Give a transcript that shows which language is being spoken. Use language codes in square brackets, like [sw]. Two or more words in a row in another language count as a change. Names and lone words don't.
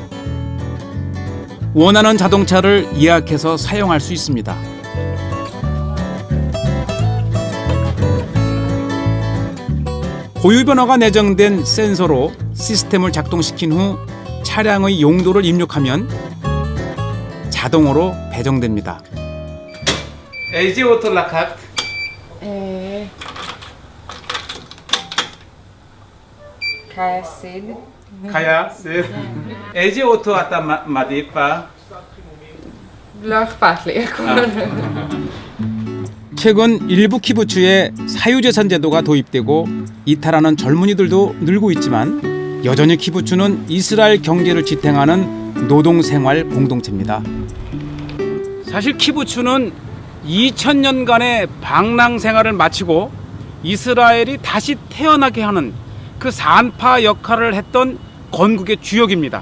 [ko] 원하는 자동차를 예약해서 사용할 수 있습니다. 고유번호가 내정된 센서로 시스템을 작동시킨 후 차량의 용도를 입력하면 자동으로 배정됩니다. [he] איזה אוטו לקחת? קאיה סיד. קיה, איזה אוטו אתה מעדיף? לא אכפת לי, הכל. [ko] 최근 일부 키부츠에 사유재산 제도가 도입되고 이탈하는 젊은이들도 늘고 있지만 여전히 키부츠는 이스라엘 경제를 지탱하는 노동생활 공동체입니다. 사실 키부츠는 2000년간의 방랑 생활을 마치고 이스라엘이 다시 태어나게 하는 그 산파 역할을 했던 건국의 주역입니다.